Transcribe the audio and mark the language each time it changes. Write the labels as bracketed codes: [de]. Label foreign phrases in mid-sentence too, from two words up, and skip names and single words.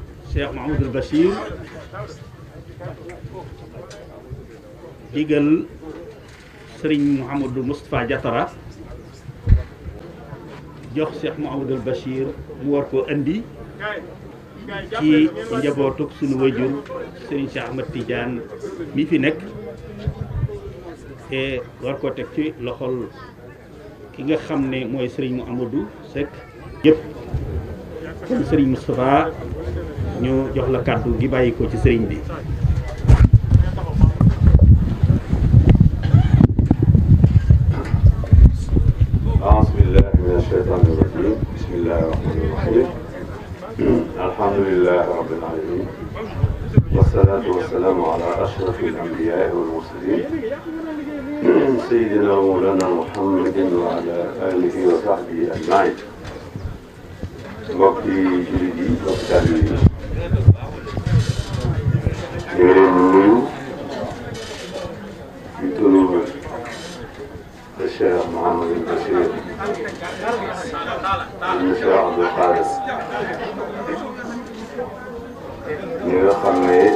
[wo] Cheikh Mouhamadul Bachir digal Serigne Mouhamadou Moustapha Diatara jox Cheikh Mouhamadul Bachir mu war koo indi ci njabootuk sunu wajur Serigne Cheikh Ahmed Tidiane mi fi nekk te war koo teg ci loxol ki nga xam ne mooy Serigne Mouhamadou Seck yëpp. kon Serigne Moustapha ñu jox la kàddu gi bàyyi ko ci Serigne bi. [ar] أعوذ بالله من الشيطان الرجيم بسم الله الرحمن الرحيم الحمد لله رب العالمين والصلاة والسلام على أشرف الأنبياء والمرسلين سيدنا مولانا محمد وعلى آله وصحبه أجمعين. [wo] mbokki jullit yi mbokki taalibe yi ñu ngi leen di nuyu ci turu Cheikh Mouhamadou Bachir ibn Cheikh Abdou Khadre ñi nga xam ne